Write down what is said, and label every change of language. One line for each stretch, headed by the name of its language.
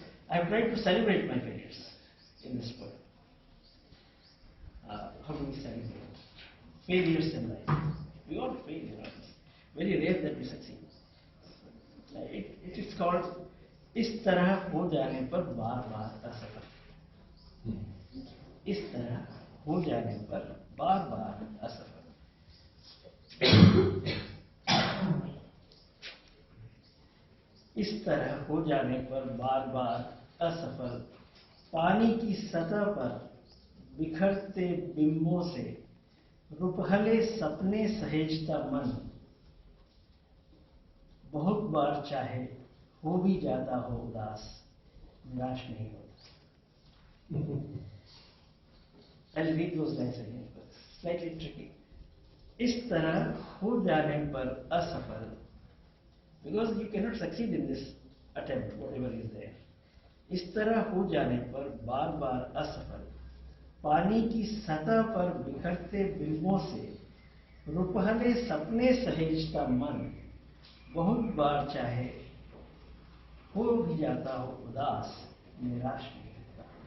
English: I have tried to celebrate my failures in this poem. How do we celebrate failures in life? We all fail, you know. It's very rare that we succeed. It it's called
Hindi: इस तरह हो जाने पर बार बार असफल। इस तरह हो जाने पर बार बार असफल। इस तरह हो जाने पर बार बार असफल, पानी की सतह पर बिखरते बिंबों से रुपहले सपने सहेजता मन, बहुत बार चाहे हो भी जाता हो उदास, निराश नहीं होता।
English: I'll read those lines again, but slightly tricky.
Hindi: इस तरह हो जाने पर असफल,
English: because you cannot succeed in this attempt, whatever is there.
Hindi: इस तरह हो जाने पर बार बार असफल, पानी की सतह पर बिखरते बिंबों से रुपहले सपने सहेजता मन, बहुत बार चाहे हो भी जाता हो उदास, निराश नहीं होता।